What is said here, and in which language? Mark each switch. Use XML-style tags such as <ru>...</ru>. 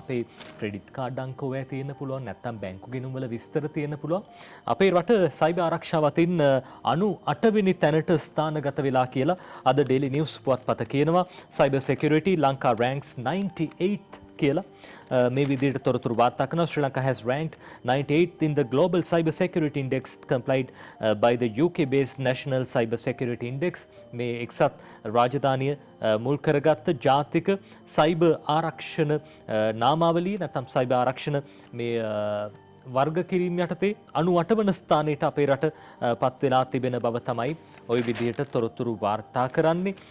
<si>අපේ credit card අංක ඔය තියෙන්න පුළුවන් නැත්තම් බැංකු ගිණුම් වල විස්තර තියෙන්න පුළුවන්. අපේ රට සයිබර් ආරක්ෂාව අතින් 98 වෙනි තැනට ස්ථානගත වෙලා කියලා අද ඩේලි නිවුස් පුවත්පත කියනවා. සයිබර් සිකියුරිටි ලංකා</si> <en>ranks 98</en> <si>කියලා මේ විදිහට තොරතුරු වාර්තා කරනවා.</si> <en>Sri Lanka has ranked 98th in the global cyber security index complied by the UK based national cyber security index.</en> <si>මේ එක්සත් රාජධානිය මුල් කරගත්ත ජාතික සයිබර් ආරක්ෂණ නාමාවලිය නැත්නම් සයිබර් ආරක්ෂණ මේ වර්ග කිරීම යටතේ 98 වන ස්ථානයට අපේ රට පත් වෙලා තිබෙන බව තමයි</si> <bn>ওই</bn> <si>විදිහට තොරතුරු වාර්තා කරන්නේ.</si>